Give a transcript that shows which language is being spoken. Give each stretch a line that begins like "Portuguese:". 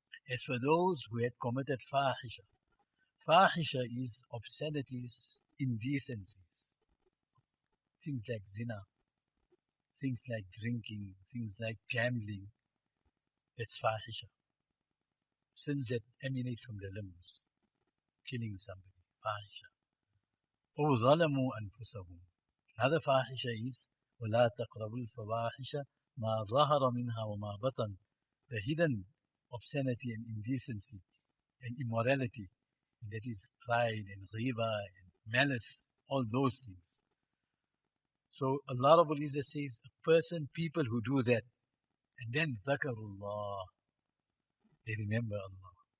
English: As for those who had committed fahisha. Fahisha is obscenities, indecencies. Things like zina, things like drinking, things like gambling. That's fahisha. Sins that emanate from the limbs. Killing somebody, fahisha.
Arabic: أو ظلموا أنفسهم.
English: Another fahisha is
Arabic: وَلَا تَقْرَبُوا الْفَوَاحِشَ مَا ظَهَرَ مِنْهَا وَمَا بَطَنَ.
English: The hidden obscenity and indecency and immorality. And that is pride and ghiba and malice, all those things. So Allah Rabbul Izzah says, a person, people who do that, and then ذَكَرُوا they remember Allah.